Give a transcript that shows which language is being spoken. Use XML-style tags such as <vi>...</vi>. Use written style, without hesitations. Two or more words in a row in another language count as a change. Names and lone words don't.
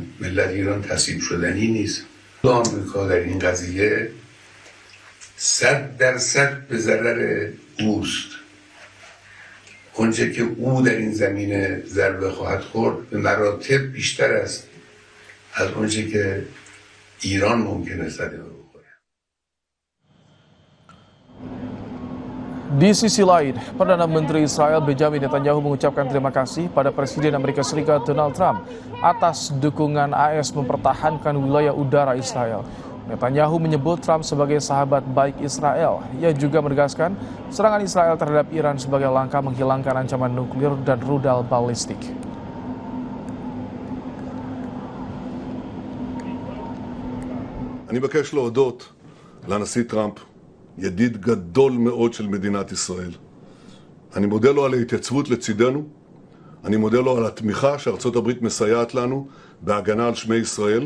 <fa>ملت ایران تسلیم شدنی نیست. آمریکا در این قضیه 100% به ضرر اوست. اونچه که او در این زمینه ضربه خواهد خورد به مراتب بیشتر است از اونچه که ایران ممکنه صدمه بخوره.</fa> <id>Di sisi lain, Perdana Menteri Israel Benjamin Netanyahu mengucapkan terima kasih pada Presiden Amerika Serikat Donald Trump atas dukungan AS mempertahankan wilayah udara Israel. Netanyahu menyebut Trump sebagai sahabat baik Israel. Ia juga menegaskan serangan Israel terhadap Iran sebagai langkah menghilangkan ancaman nuklir dan rudal balistik.</id> <he>אני מבקש להודות לנשיא טראמפ, ידיד גדול מאוד של מדינת ישראל. אני מודה לו על ההתייצבות לצידנו, אני מודה לו על התמיכה שארצות הברית מסייעת לנו בהגנה על שמי ישראל.</he>